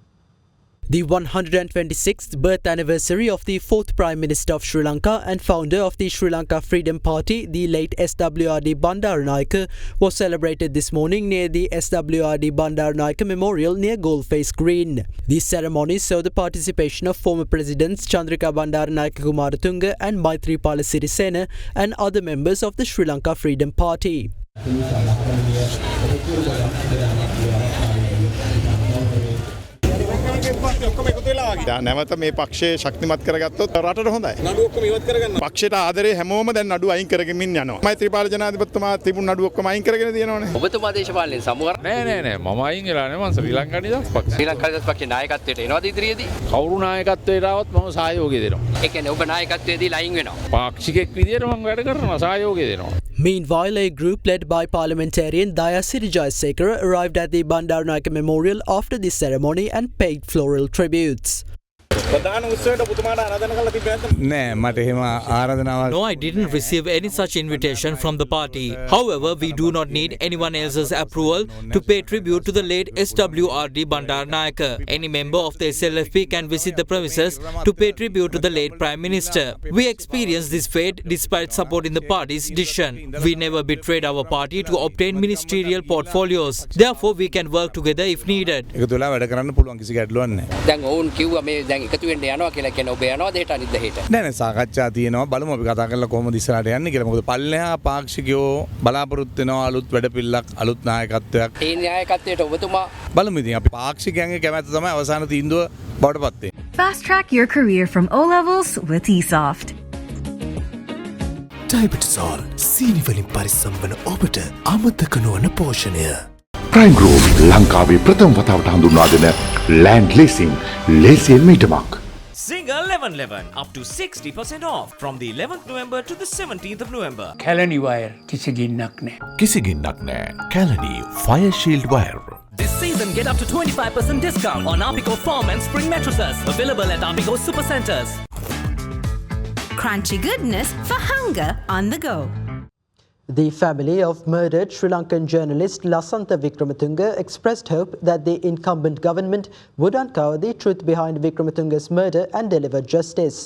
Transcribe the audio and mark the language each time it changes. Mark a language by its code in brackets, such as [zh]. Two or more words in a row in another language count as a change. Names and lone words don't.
[en] The 126th birth anniversary of the fourth Prime Minister of Sri Lanka and founder of the Sri Lanka Freedom Party, the late SWRD Bandaranaike, was celebrated this morning near the SWRD Bandaranaike Memorial near Goldface Green. These ceremonies saw the participation of former Presidents Chandrika Bandaranaike Kumaratunga and Maithripala Sirisena and other members of the Sri Lanka Freedom Party. [si] නැවත මේ පක්ෂය ශක්තිමත් කරගත්තොත් රටට හොඳයි. නඩු ඔක්කොම ඉවත් කරගන්න. පක්ෂයට ආදරේ හැමෝම දැන් නඩු අයින් කරගෙමින් යනවා. මෛත්‍රීපාල ජනාධිපතිතුමා තිබුණු නඩු ඔක්කොම අයින් කරගෙන තියෙනවනේ. ඔබතුමා දේශපාලනයේ සමුගර නෑ මම අයින් වෙලා නෑ මම ශ්‍රී ලංකා නිදහස් පක්ෂ. ශ්‍රී ලංකා නිදහස් පක්ෂේ නායකත්වයට එනවාද ඉදිරියේදී? කවුරු නායකත්වයට ආවොත් මම සහයෝගය දෙනවා. ඒ කියන්නේ ඔබ නායකත්වයේදී ලයින් වෙනවා. පාක්ෂිකෙක් විදියට මම වැඩ කරනවා සහයෝගය දෙනවා. [en] Meanwhile, a group led by parliamentarian Dayasiri Jayasekara arrived at the Bandaranaike Memorial after the ceremony and paid floral tributes. No, I didn't receive any such invitation from the party. However, we do not need anyone else's approval to pay tribute to the late SWRD Bandaranaike. Any member of the SLFP can visit the premises to pay tribute to the late Prime Minister. We experienced this fate despite supporting the party's decision. We never betrayed our party to obtain ministerial portfolios. Therefore, we can work together if needed. [si] එකතු වෙන්න යනවා කියලා කියන ඔබ යනවාද හෙට අනිද්දා හෙට නෑ සාකච්ඡා තියෙනවා බලමු අපි කතා කරලා කොහොමද ඉස්සරහට යන්නේ කියලා මොකද පල්ලෙහා පාක්ෂිකයෝ බලාපොරොත්තු වෙනවා අලුත් වැඩපිළිවෙලක් අලුත් නායකත්වයක් ඒ නායකත්වයට ඔබතුමා බලමු ඉතින් අපි පාක්ෂිකයන්ගේ කැමැත්ත තමයි අවසාන තීන්දුව බවට පත් වෙන්නේ. [en] Fast track your career from O levels with eSoft. [si] ඩයබටිසෝල් සීනි වලින් පරිස්සම් වන ඔබට අමතක නොවන පෝෂණය. Prime Group ලංකාවේ ප්‍රථම වතාවට හඳුන්වා දෙන [en] land leasing [si] ලේසියෙන් මීටමක්. [en] Single 1111 up to 60% off from the 11th November to the 17th of November. [si] Kalani wire කිසි ගින්නක් නැහැ. කිසි ගින්නක් නැහැ. [en] Kalani Fire Shield Wire. and get up to 25% discount on Arpico Foam and Spring mattresses. Available at Arpico Supercenters. Crunchy goodness for hunger on the go. The family of murdered Sri Lankan journalist Lasantha Wickrematunge expressed hope that the incumbent government would uncover the truth behind Wickrematunge's murder and deliver justice.